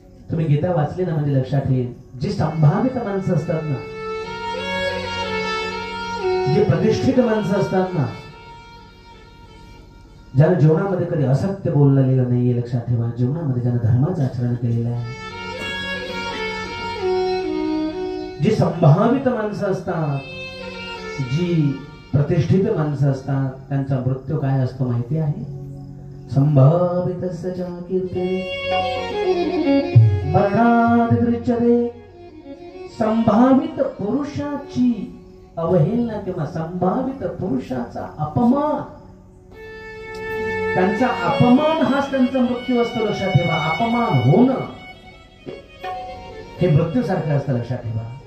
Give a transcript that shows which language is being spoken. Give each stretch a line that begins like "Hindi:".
Marathi: तुम्ही गीता वाचली ना म्हणजे लक्षात येईल. जी संभावित माणसं असतात ना, जी प्रतिष्ठित माणसं असतात ना, ज्यानं जीवनामध्ये कधी असत्य बोललेलं नाहीये लक्षात ठेवा, जीवनामध्ये ज्यानं धर्माचं आचरण केलेलं आहे, जी संभावित माणसं असतात, जी प्रतिष्ठित माणसं असतात, त्यांचा मृत्यू काय असतो माहिती आहे?
Sanskrit: संभावितस्य च कीर्ते मरणादिदृच्यते.
Marathi: संभावित पुरुषाची अवहेलना किंवा संभावित पुरुषाचा अपमान, त्यांचा अपमान हाच त्यांचा मृत्यू असतो लक्षात ठेवा. अपमान होणं हे मृत्यूसारखं असतं लक्षात ठेवा.